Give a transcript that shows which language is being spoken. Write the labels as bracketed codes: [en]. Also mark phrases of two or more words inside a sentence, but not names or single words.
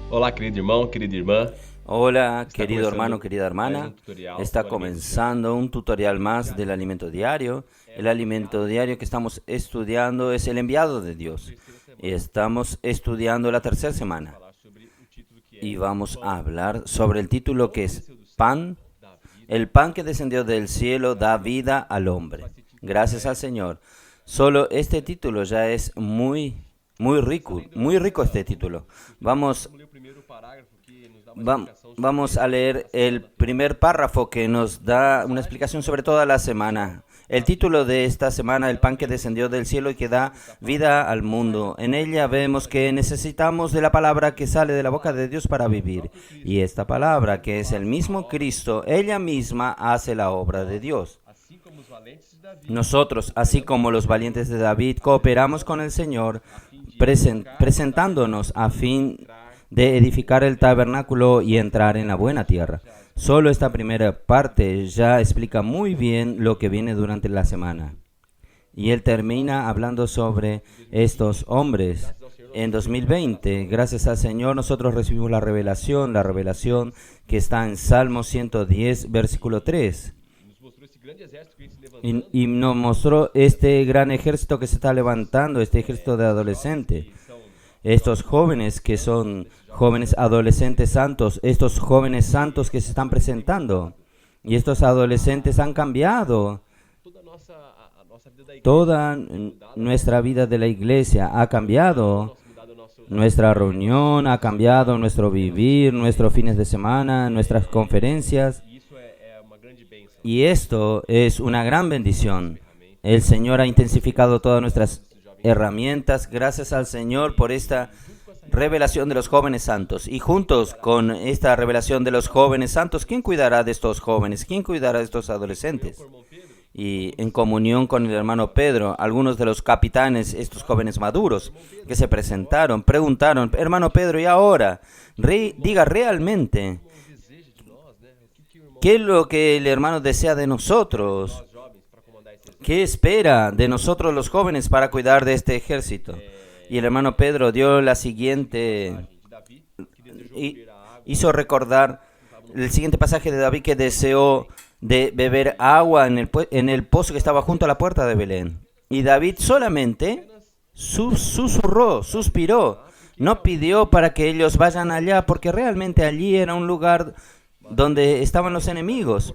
[pt] Olá, querido irmão, querida irmã. [es] Hola, [pt] Está [es] querido hermano, [pt] começando [es] querida [pt] mais [es] hermana. [pt] tutorial [es] Está [pt] do alimento diário. [es] comenzando un tutorial más del alimento diario. El alimento diario que estamos estudiando es el enviado de Dios. Y estamos estudiando la tercera semana. [pt] Falar sobre o título que [es] Y [pt] é [es] vamos [pt] Pão [es] a hablar sobre el título que es [pt] desceu do céu, [es] Pan. [pt] da vida. [es] El pan que descendió del cielo da vida al hombre. Gracias al Señor. Solo este título ya es muy rico este título. [pt] Vamos ler o primeiro parágrafo que nos dá uma explicação sobre [es] Vamos a leer el primer párrafo que nos da una explicación sobre toda la semana. El título de esta semana, el pan que descendió del cielo y que da vida al mundo. En ella vemos que necesitamos de la palabra que sale de la boca de Dios para vivir. Y esta palabra, que es el mismo Cristo, ella misma hace la obra de Dios. [pt] assim como os valentes de Davi, [es] Nosotros, así como los valientes de David, cooperamos con el Señor, presentándonos a fin de edificar el tabernáculo y entrar en la buena tierra. Solo esta primera parte ya explica muy bien lo que viene durante la semana. Y él termina hablando sobre estos hombres. En 2020, gracias al Señor, nosotros recibimos la revelación que está en Salmo 110, versículo 3. [pt] nos mostrou esse grande exército que vem se levantando. [es] Y nos mostró este gran ejército que se está levantando, este ejército de adolescentes. Estos jóvenes que son jóvenes adolescentes santos, estos jóvenes santos que se están presentando. Y estos adolescentes han cambiado. [pt] Toda a nossa vida da igreja, [es] Toda nuestra vida de la iglesia ha cambiado. [pt] mudado o nosso [es] Nuestra reunión ha cambiado, nuestro vivir, nuestros fines de semana, nuestras conferencias. [pt] e isso é uma grande bênção. [es] Y esto es una gran bendición. El Señor ha intensificado todas nuestras herramientas. Gracias al Señor por esta revelación de los jóvenes santos. Y juntos con esta revelación de los jóvenes santos, ¿quién cuidará de estos jóvenes? ¿Quién cuidará de estos adolescentes? Y en comunión con el hermano Pedro, algunos de los capitanes, estos jóvenes maduros que se presentaron, preguntaron, hermano Pedro, ¿y ahora? [pt] Diga realmente, Deseja de nós, né? O que o irmão [es] ¿qué es lo que el hermano desea de nosotros? [pt] nós jovens para comandar esse exército? [es] ¿Qué espera de nosotros los jóvenes para cuidar de este ejército? Y el hermano Pedro dio la siguiente, [pt] De Davi, que desejou [es] y [pt] beber a água. [es] hizo recordar el siguiente pasaje de David que deseó de beber agua en el pozo que estaba junto a la puerta de Belén. Y David solamente suspiró, no pidió para que ellos vayan allá, porque realmente allí era un lugar donde estaban los enemigos.